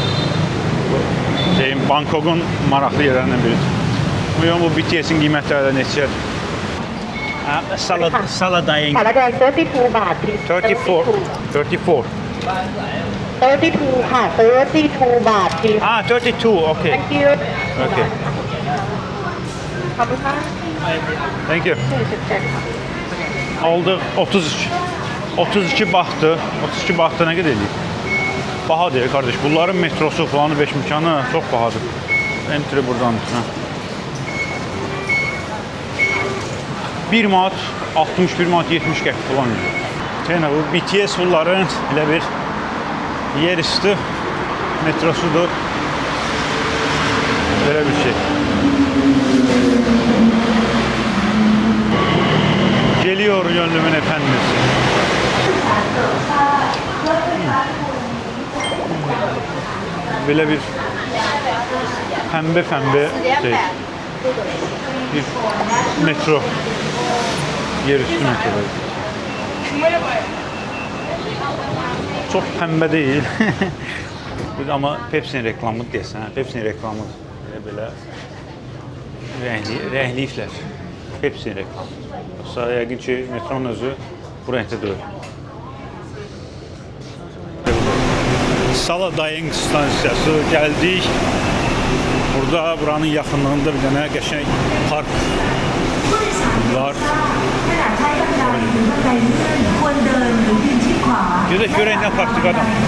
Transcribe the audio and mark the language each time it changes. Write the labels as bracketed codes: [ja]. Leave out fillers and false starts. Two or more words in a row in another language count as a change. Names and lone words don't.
[az] Bangkokun maraqlı yerlərindən biridir. Bu BTS-in qiymətləri də neçədir? Salad daying. Salad daying 32 baht. 34. [th] 32 ค่ะ 32 baht. [en] 32, okay. Thank you. Okay. [th] ขอบคุณค่ะ [en] Thank you. 47 Oldu 33. 32 bahtı. 32 bahtı nə qədər edir? [tr] Bahadır kardeş. [az] Bunların metrosu falanı 5 imkanı çox bahadır. Entry buradan. 1 manat 61 manat 70 qəpik falan. Yəni bu BTS bunların elə bir yerüstü metrosudur. Belə bir şey. [tr] Geliyor gönlümün efendisi. Böyle bir pembe şey. [az] Bir metro. Yerüstü metro. [tr] Çok pembe değil. [az] Ama Pepsi'nin reklamı desən. Pepsi'nin reklamı böyle rəngliyiblər. Pepsi'nin reklamı. Yoksa yəqin ki, metronun özü bu renkdə deyil. Salad daying stansiyası gəldik. Burada buranın yaxınlığında bir dənə qəşəng park var. Görək nə parkdır adam.